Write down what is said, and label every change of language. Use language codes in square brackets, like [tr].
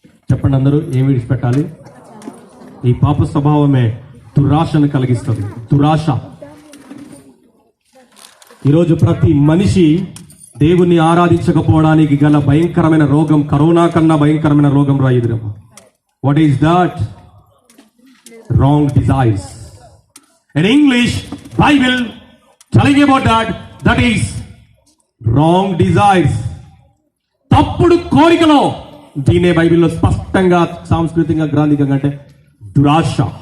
[te] చెప్పండి అందరూ, ఏం విడిచిపెట్టాలి? ఈ పాప స్వభావమే దురాశను కలిగిస్తుంది. దురాశ. ఈరోజు ప్రతి మనిషి దేవుణ్ణి ఆరాధించకపోవడానికి గల భయంకరమైన రోగం, కరోనా కన్నా భయంకరమైన రోగం రా ఇది. [en] What is that? Wrong desires. In English Bible telling about that is wrong desires. [te] తప్పుడు కోరికలో. దీనే బైబిల్లో స్పష్టంగా సాంస్కృతికంగా గ్రాంధికంగా అంటే దురాశ.